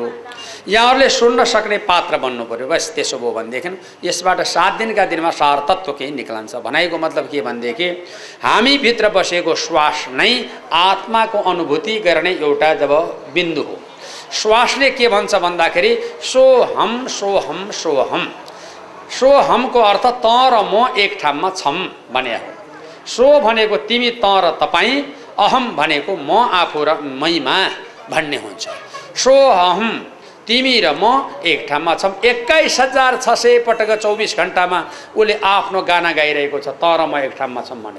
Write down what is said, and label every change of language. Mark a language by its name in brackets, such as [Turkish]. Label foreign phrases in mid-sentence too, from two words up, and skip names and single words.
[Nepali] यहाँहरूले सुन्न सक्ने पात्र बन्नु पर्यो। बस त्यसो भयो भनेदेखि यसबाट 7 दिनका दिनमा सार तत्त्व केही निक्लन्छ। भनाइको मतलब के भनेदेखि हामीभित्र बसेको श्वास नै आत्माको अनुभूति गर्ने एउटा जब बिन्दु हो। श्वासले के भन्छ भन्दाखेरि [Sanskrit] सोहम सोहम सोहम। [Nepali] सोहमको अर्थ त र म एक ठाउँमा छम भने हो। सो भनेको तिमी त र तपाईँ, अहम भनेको म आफू र मैमा भन्ने हुन्छ। सोहम तिमी र म एक ठाउँमा छौँ। 21,600 पटक 24 घण्टामा उसले आफ्नो गाना गाइरहेको छ, त र म एक ठाउँमा छौँ भनेर।